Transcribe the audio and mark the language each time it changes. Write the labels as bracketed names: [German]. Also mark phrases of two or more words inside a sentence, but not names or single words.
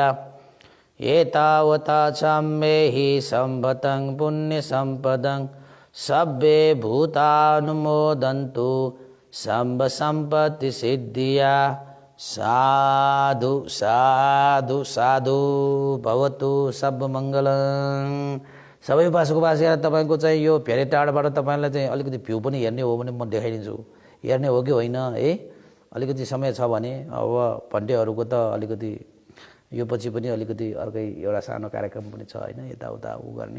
[Pali] एतावता चाम्मेहि सम्भतं पुण्यसम्पदं सब्बे भूतानुमोदन्तु सम्भ सम्पत्ति सिद्धिया। साधु साधु साधु भवतु सब मङ्गलम्। [Nepali] सबै उपासक उपासिका तपाईँको चाहिँ यो धेरै टाढाबाट तपाईँलाई चाहिँ अलिकति भ्यू पनि हेर्ने हो भने म देखाइदिन्छु, हेर्ने हो कि होइन है। अलिकति समय छ भने अब भन्टेहरूको त अलिकति यो पछि पनि अलिकति अर्कै एउटा सानो कार्यक्रम पनि छ होइन, यताउता उ गर्ने।